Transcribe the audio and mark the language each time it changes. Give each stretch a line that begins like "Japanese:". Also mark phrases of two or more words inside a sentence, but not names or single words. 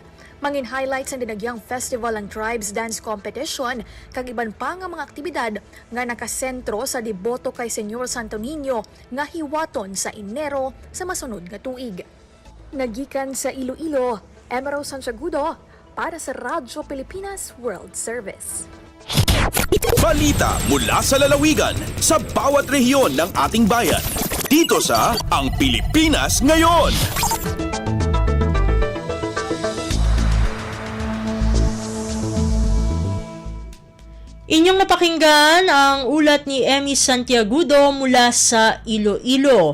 Hiligaynon: Mangin highlights ang Dinagyang Festival ang Tribes Dance Competition kag iban pa nga mga aktibidad nga nakasentro sa deboto kay Senyor Santo Niño nga hiwaton sa Enero sa masunod nga tuig. Nagikan sa Iloilo, Emerald Santiagudo para sa Radyo Pilipinas World Service.
Filipino: Balita mula sa lalawigan sa bawat rehiyon ng ating bayan. Dito sa Ang Pilipinas Ngayon. Inyong napakinggan ang ulat ni Emmy Santiagudo mula sa Iloilo.